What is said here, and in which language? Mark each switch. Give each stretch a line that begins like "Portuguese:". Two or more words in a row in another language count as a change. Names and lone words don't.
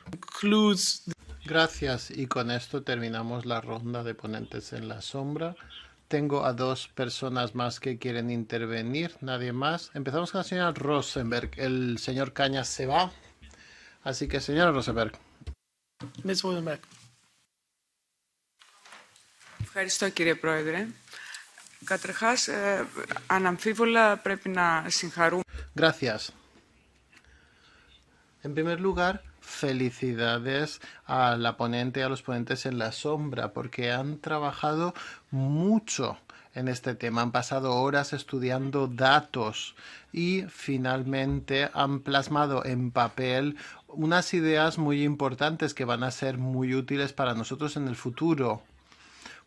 Spanish: Gracias, y con esto terminamos la ronda de ponentes en la sombra. Tengo a dos personas más que quieren intervenir, nadie más. Empezamos con la señora Rosenberg. El señor Cañas se va, así que señora Rosenberg.
English: Ms. Rosenberg.
Greek: Ευχαριστώ κύριε Πρόεδρε. Καταρχάς, αναμφίβολα πρέπει να συγχαρούμε.
Spanish: Gracias. En primer lugar, felicidades a la ponente y a los ponentes en la sombra porque han trabajado mucho en este tema, han pasado horas estudiando datos y finalmente han plasmado en papel unas ideas muy importantes que van a ser muy útiles para nosotros en el futuro.